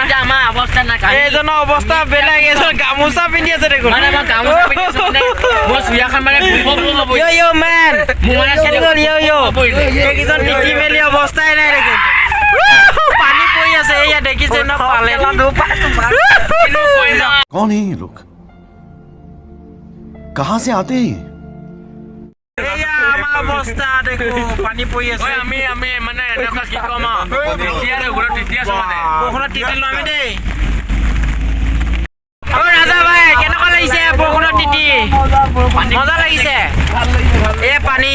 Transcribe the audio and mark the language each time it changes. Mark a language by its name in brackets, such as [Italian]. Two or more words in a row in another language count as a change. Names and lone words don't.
[Assamese] অৱস্থা নাই এইজনৰ অৱস্থা বেলেগ এজন গামোচা পিন্ধি আছে দেখোন [English] Yo man, [Assamese] এইকেইজন তিতি মেলি অৱস্থাই নাই দেখোন পানী পৰি আছে এয়া দেখিছে ন পালে [Hindi] कौन है ये लोग कहाँ से आते हैं ये [Assamese] এয়া আমাৰ অৱস্থা দেখো পানী পৰি আছে আমি মানে এনেকুৱা কি কম বৰষুণত তিতিলো আমি দেই অ ৰাজা ভাই কেনেকুৱা লাগিছে বৰষুণত তিতি মজা লাগিছে এ পানী